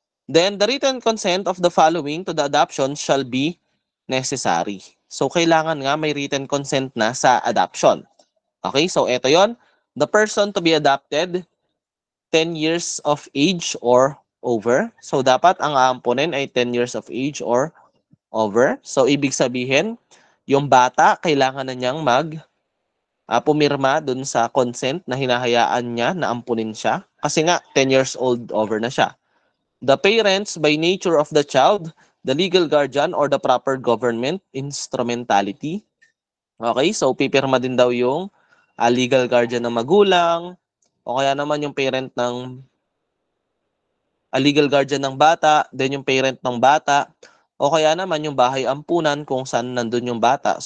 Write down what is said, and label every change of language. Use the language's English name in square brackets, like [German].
[English] Then the written consent of the following to the adoption shall be necessary. [Filipino] So kailangan nga may written consent na sa adoption. Okay? So ito 'yon. [English] The person to be adopted 10 years of age or over. [Filipino] So dapat ang aampunin ay [English] 10 years of age or over. [Filipino] So ibig sabihin, yung bata kailangan na niyang pumirma dun sa consent na hinahayaan niya na ampunin siya. Kasi nga, 10 years old over na siya. [English] The parents, by nature of the child, the legal guardian, or the proper government instrumentality. [Filipino] Okay, so pipirma din daw yung legal guardian ng magulang, o kaya naman yung parent ng legal guardian ng bata, then yung parent ng bata, o kaya naman yung bahay ampunan kung saan nandun yung bata.